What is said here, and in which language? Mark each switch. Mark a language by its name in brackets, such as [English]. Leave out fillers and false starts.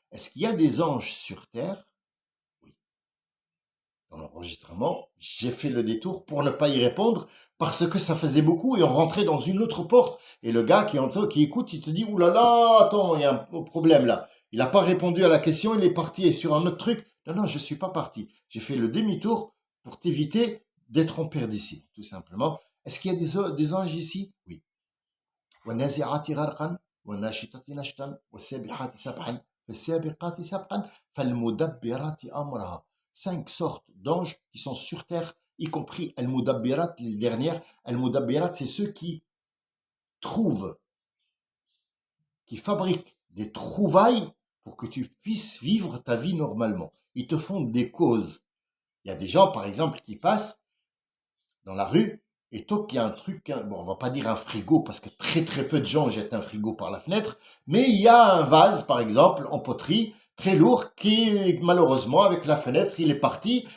[French] Est-ce qu'il y a des anges sur terre? Oui. Dans l'enregistrement, j'ai fait le détour pour ne pas y répondre parce que ça faisait beaucoup et on rentrait dans une autre porte. Et le gars qui écoute, il te dit, oulala, là là, attends, il y a un problème là. Il n'a pas répondu à la question, il est parti sur un autre truc. Non, non, je ne suis pas parti. J'ai fait le demi-tour pour t'éviter d'être en perte d'ici, tout simplement. Est-ce qu'il y a des anges ici? Oui. [Arabic] والنازعات غرقا والناشطات نشطا والسابحات سبحا فالسابقات سبقا فالمدبرات أمرها. [French] 5 sortes d'anges qui sont sur terre, y compris Al-Mudabbirat, les dernières. Al-Mudabbirat, c'est ceux qui trouvent, qui fabriquent des trouvailles pour que tu puisses vivre ta vie normalement. Ils te font des causes. Il y a des gens, par exemple, qui passent dans la rue et toi qu'il y a un truc, bon, on va pas dire un frigo parce que très très peu de gens jettent un frigo par la fenêtre, mais il y a un vase, par exemple, en poterie, très lourd, qui malheureusement, avec la fenêtre, il est parti.